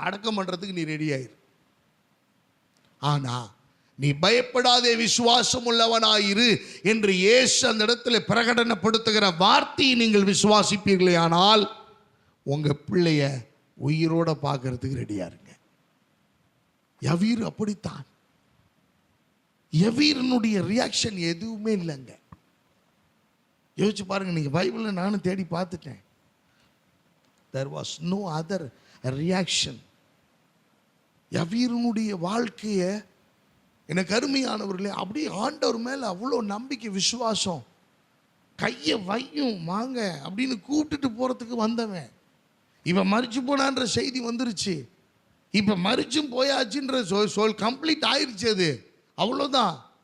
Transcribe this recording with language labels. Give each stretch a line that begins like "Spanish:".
Tamil: அடக்கம் பண்றதுக்கு நீ ரெடி ஆயிரு. ஆனா நீ பயப்படாதே, விசுவாசம் உள்ளவனாயிரு என்று இயேசு அந்த இடத்துல பிரகடனப்படுத்துகிற வார்த்தையை நீங்கள் விசுவாசிப்பீர்களே, ஆனால் உங்க பிள்ளைய உயிரோட பார்க்கறதுக்கு ரெடியா இருங்க. யவீர் அப்படித்தான். யவீரனுடைய ரியாக்ஷன் எதுவுமே இல்லைங்க. யோசிச்சு பாருங்க, நீங்க பைபிள்ல நானும் தேடி பார்த்துட்டேன்.
English: There was no other reaction.
Tamil: யவீரனுடைய வாழ்க்கையை எனக்கு அருமையானவர்களே, அப்படியே ஆண்டவர் மேல அவ்வளோ நம்பிக்கை, விசுவாசம். கையை வையும் வாங்க அப்படின்னு கூப்பிட்டுட்டு போறதுக்கு வந்தவன், இவன் மரிச்சு போனான்ற செய்தி வந்துருச்சு. இப்ப மரிச்சும் போயாச்சுன்ற சொல் கம்ப்ளீட் ஆயிருச்சு, அது அவ்வளோதான்.